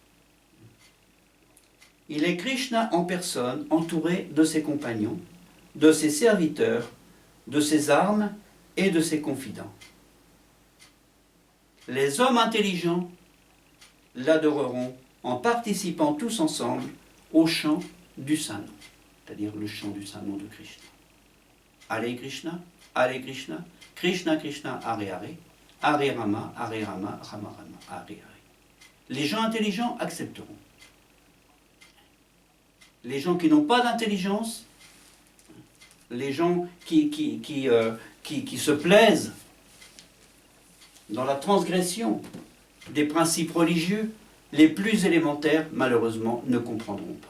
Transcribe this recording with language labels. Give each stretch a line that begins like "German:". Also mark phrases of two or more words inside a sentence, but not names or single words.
French: Il est Krishna en personne, entouré de ses compagnons, de ses serviteurs, de ses armes et de ses confidents. Les hommes intelligents l'adoreront en participant tous ensemble au chant du Saint-Nom, c'est-à-dire le chant du Saint-Nom de Krishna.
Sanskrit: Hare Krishna, Hare Krishna, Krishna Krishna, Hare Hare, Hare Rama, Hare Rama, Rama Rama, Hare Hare.
French: Les gens intelligents accepteront. Les gens qui n'ont pas d'intelligence, les gens qui se plaisent dans la transgression des principes religieux les plus élémentaires, malheureusement, ne comprendront pas.